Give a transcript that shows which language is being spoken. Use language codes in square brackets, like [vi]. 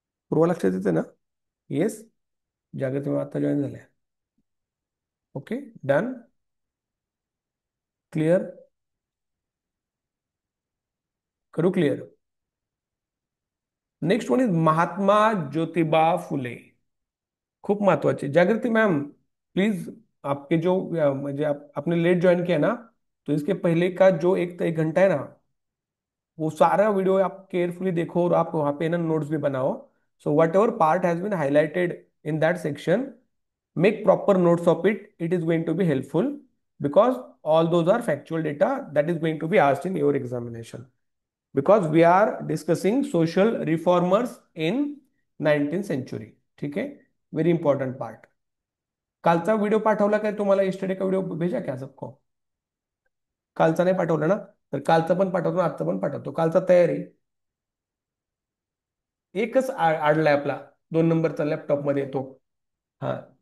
[mr] पूर्व लक्षात येते ना? येस. जागृती आता जॉईन झाल्या. ओके. डन. क्लिअर? करू clear? [en] Next one is Mahatma Jyotiba Phule. [mr] खूप महत्वाचे. [hi] जागृति मैम, प्लीज, आपके जो मुझे आपने लेट ज्वाइन किया ना, तो इसके पहले का जो एक घंटा है ना, वो सारा वीडियो आप केयरफुली देखो और आप वहां पे ना नोट्स भी बनाओ. [en] So whatever part has been highlighted in that section, make proper notes of it. It is going to be helpful because all those are factual data that is going to be asked in your examination, because we are discussing social reformers in 19th century. [hi] ठीक है? [en] Very important part. [mr] कालचा video पाठवला काय तुम्हाला? [hi] Yesterday का video भेजा क्या सबको? [mr] कालचा नाही पाठवला ना? तर कालचा पण पाठवतो, आजचा पण पाठवतो. कालचा तयार आहे. एकच आडलाय आपला, 2 नंबरचा लॅपटॉप मध्ये येतो. हा.